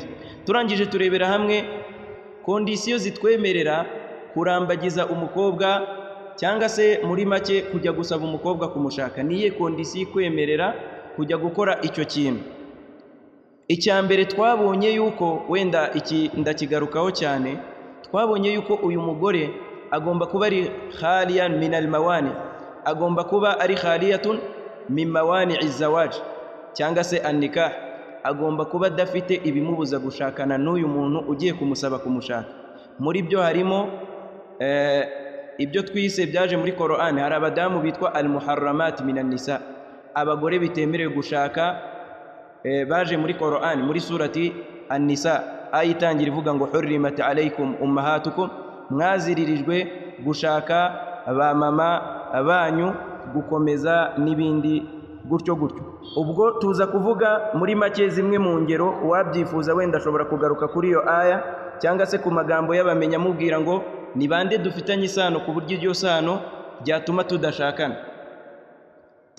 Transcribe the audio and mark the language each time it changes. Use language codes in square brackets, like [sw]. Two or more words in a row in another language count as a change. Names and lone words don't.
[rw] Turangije turebera hamwe kondisiyo zitwemerera kurambagiza umukobwa cyangwa se muri make kujya gusaba umukobwa kumushaka. Niye kondisiyo ikwemerera kujya gukora icyo kintu. Icya mbere twabonye yuko, wenda iki ndakigarukaho cyane, twabonye yuko uyu mugore agomba kuba ari [ar] خالية من الموانع, [rw] agomba kuba ari [ar] خالية من موانع الزواج [rw] cyangwa se an-nikah, agomba kuba adafite ibimubuza gushakana n'uyu muntu ugiye kumusaba kumushaka. Muri byo harimo ibyo twise byaje muri Qur'an. Hari abadamu bitwa [ar] المحرمات من النساء, [rw] abagore bitemerewe gushaka, baje muri Qur'an muri [ar] سورة النساء, [rw] ayitangira ivuga ngo [ar] حرمت عليكم أمهاتكم, [rw] mwaziririjwe gushaka ba mama abanyu, gukomeza n'ibindi gutyo gutyo. Ubwo tuza kuvuga muri make zimwe mu ngero, uwabyifuza wenda ashobora kugaruka kuri iyo aya cyangwa se ku magambo y'abamenya amubwira ngo ni bande dufitanye isano ku buryo iryo sano ryatuma tudashakana.